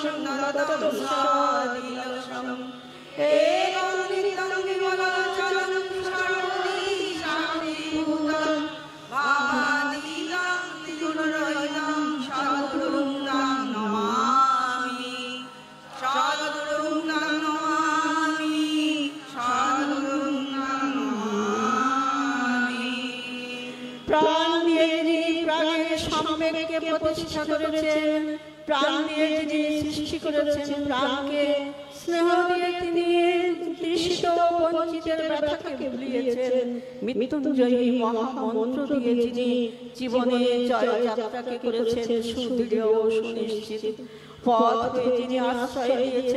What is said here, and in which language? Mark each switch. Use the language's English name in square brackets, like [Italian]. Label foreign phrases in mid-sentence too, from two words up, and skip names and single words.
[Sanskrit] नततं सादिलशम् एकं नित्यं विमलाचलं सर्वदी शान्तिभूतं वामादीनं त्रिगुणरहितं सद्गुरुं तं नमामि सद्गुरुं तं नमामि सद्गुरुं तं नमामि। [Bangla] प्राण দিয়ে যিনি প্রাণের সম্যককে প্রতিষ্ঠা করেছেন, প্রাণ দিয়ে যিনি সৃষ্টি করেছেন প্রাণকে, স্নেহ দিয়ে তিনি তৃষিত বঞ্চিতের ব্যথাকে ভুলিয়েছেন, মৃত্যুঞ্জয়ী মহামন্ত্র দিয়ে যিনি জীবনে জয়যাত্রাকে করেছেন সুদৃঢ় ও সুনিশ্চিত, পথ হয়ে যিনি আশ্রয় দিয়েছেন